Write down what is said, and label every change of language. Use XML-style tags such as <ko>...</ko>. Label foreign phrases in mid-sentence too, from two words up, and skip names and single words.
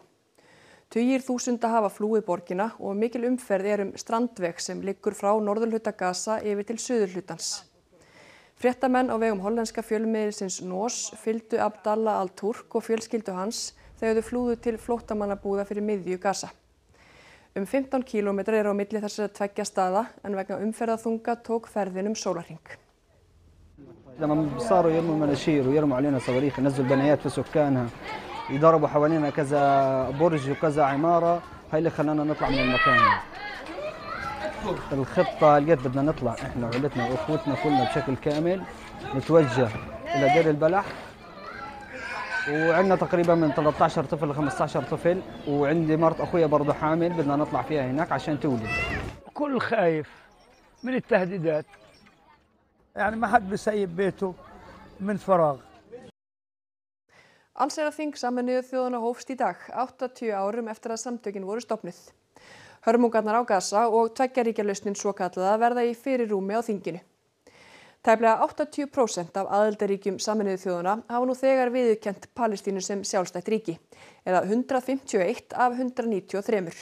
<is>Tugir þúsunda hafa flúið borgina og mikil umferð strandveg sem liggur frá norðurhluta Gaza yfir til suðurhlutans. Fréttamenn á vegum hollenska fjölmiðilsins NOS fylgdu Abdallah al-Turk og fjölskyldu hans þegar þau flúðu til flóttamannabúða fyrir miðju Gaza. 15 kílómetrar eru á milli þessara tveggja staða en vegna umferðarþunga tók ferðin sólarhring.</is> <ar>لما صاروا يرموا المناشير ويرموا علينا صواريخ ينزلوا البنايات في سكانها يضربوا حوالينا كذا برج وكذا عمارة هاي اللي خلانا نطلع من المكان. الخطة لقيت بدنا نطلع احنا وعائلتنا واخوتنا كلنا بشكل كامل نتوجه إلى دير البلح وعندنا تقريبا من 13 طفل ل 15 طفل وعندي مرت اخويا برضه حامل بدنا نطلع فيها هناك عشان تولد. كل خايف من التهديدات يعني ما حد بيسيب بيته من فراغ.</ar> <is>Allsherjarþing Sameinuðu þjóðanna hófst í dag, 80 árum eftir að samtökin voru stofnuð. Hörmungarnar á Gaza og tveggjaríkjalausnin svokallaða verða í fyrirrúmi á þinginu. Tæplega 80% af aðildarríkjum Sameinuðu þjóðanna hafa nú þegar viðurkennt Palestínu sem sjálfstætt ríki, eða 151 af 193.</is>